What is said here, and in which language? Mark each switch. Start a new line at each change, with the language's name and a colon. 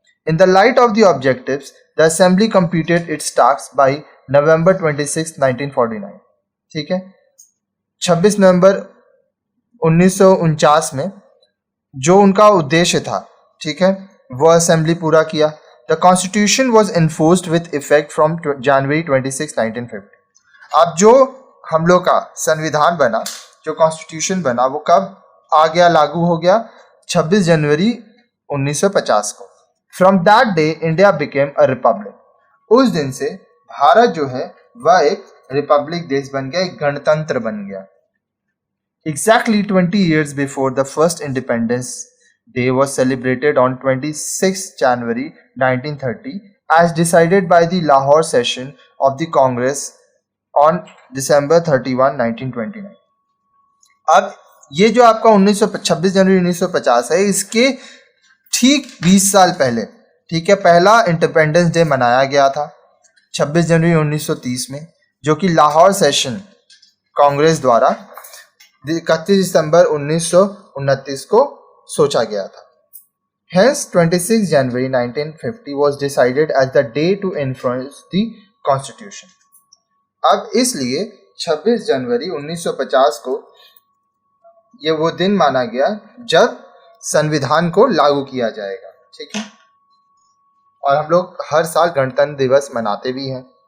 English: In the light of the objectives, the assembly completed its tasks by November 26, 1949.
Hindi: ठीक है, 26 नवंबर 1949 में जो उनका उद्देश्य था, ठीक है, वो असेंबली पूरा किया।
English: The constitution was enforced with effect from January 26, 1950.
Hindi: अब जो हम लोग का संविधान बना, जो कॉन्स्टिट्यूशन बना, वो कब आ गया, लागू हो गया? 26 जनवरी 1950 को।
English: From that day, India became a republic.
Hindi: उस दिन से भारत जो है वह एक रिपब्लिक देश बन गया, एक गणतंत्र बन गया.
English: Exactly 20 years before the first Independence Day was celebrated on 26 January 1930 as decided by the Lahore session of the Congress on December 31, 1929.
Hindi: अब ये जो आपका 26 जनवरी 1950 है, इसके ठीक 20 साल पहले, ठीक है, पहला इंडिपेंडेंस डे मनाया गया था 26 जनवरी 1930 में, जो कि लाहौर सेशन कांग्रेस द्वारा 31 दिसंबर 1929 को सोचा गया था.
English: Hence 26 January 1950 was decided as the day to influence the constitution.
Hindi: अब इसलिए 26 जनवरी 1950 को ये वो दिन माना गया जब संविधान को लागू किया जाएगा. ठीक है, और हम लोग हर साल गणतंत्र दिवस मनाते भी हैं.